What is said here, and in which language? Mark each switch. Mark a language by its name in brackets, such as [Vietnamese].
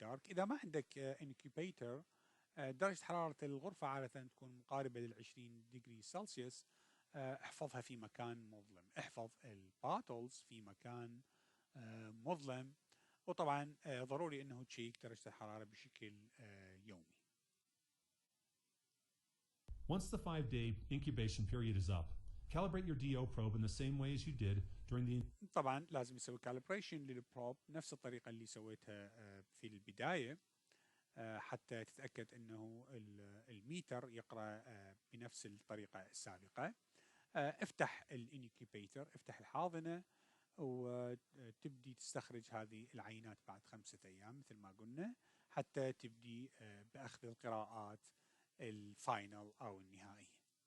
[Arabic] إذا ما عندك انكيبيتر، درجة حرارة الغرفة عادة تكون مقاربة لل20 ديجري سلسيوس. احفظها في مكان مظلم، احفظ الباتلز في مكان مظلم، وطبعا ضروري انه تشيك درجة الحرارة بشكل يومي. [English] Once the 5-day incubation period is up, calibrate your DO probe in the same way as you did during the. [Arabic] طبعا لازم يسوي calibration للبروب نفس الطريقة اللي سويتها في البداية، حتى تتأكد أنه الميتر يقرأ بنفس الطريقة السابقة. افتح الانكيبيتر، افتح الحاضنة، وتبدي تستخرج هذه العينات بعد 5 أيام مثل ما قلنا، حتى تبدي بأخذ القراءات الفاينل أو النهائية.